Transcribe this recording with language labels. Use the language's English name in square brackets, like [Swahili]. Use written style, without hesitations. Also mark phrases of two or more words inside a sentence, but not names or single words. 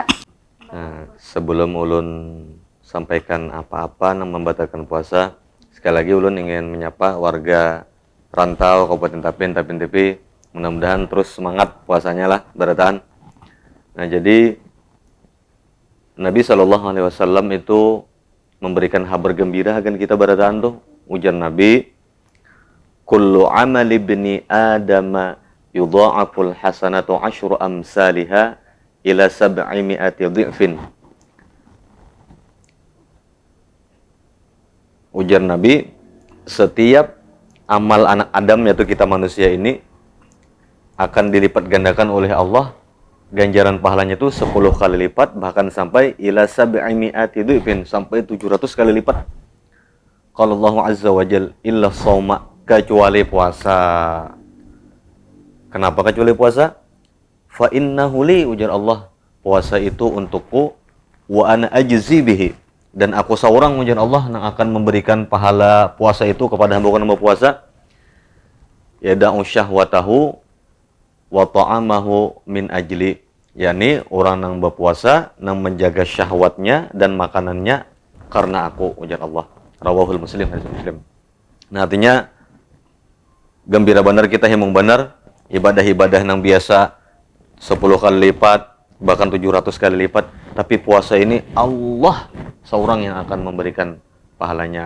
[Banjar] Nah, sebelum ulun sampaikan apa-apa yang membatalkan puasa, sekali lagi ulun ingin menyapa warga rantau Kabupaten Tapin TV, mudah-mudahan terus semangat puasanya lah, bertahan. Nah, jadi Nabi SAW itu memberikan kabar gembira akan kita bertahan tuh. Ujar Nabi, [Arabic] كل عمل ابن آدم يضاعف الحسنة عشر أمثالها إلى 700 ضعف. [Banjar] Ujar Nabi, setiap amal anak Adam, [Indonesian] yaitu kita manusia ini, akan dilipat gandakan oleh Allah. Ganjaran pahalanya itu 10 kali lipat, bahkan sampai [Arabic] إلى 700 ضعف, [Indonesian] sampai 700 kali lipat. [Arabic] قال الله عز وجل، إلا الصوم, [Indonesian] kecuali puasa. Kenapa kecuali puasa? [Arabic] فإنه لي, [Banjar] ujar Allah, puasa itu untukku, [Arabic] وأنا أجزي به, [Banjar] dan aku seorang, ujar Allah, yang akan memberikan pahala puasa itu kepada hamba puasa. [Arabic] يدع شهوته وطعامه من أجلي, [Banjar] yakni orang yang berpuasa yang menjaga syahwatnya dan makanannya karena aku, ujar Allah. [Arabic] رواه مسلم, [Banjar] hadis Muslim. Nah, artinya gembira benar kita, himung benar, ibadah-ibadah yang biasa 10 kali lipat, bahkan 700 kali lipat, tapi puasa ini Allah seorang yang akan memberikan pahalanya.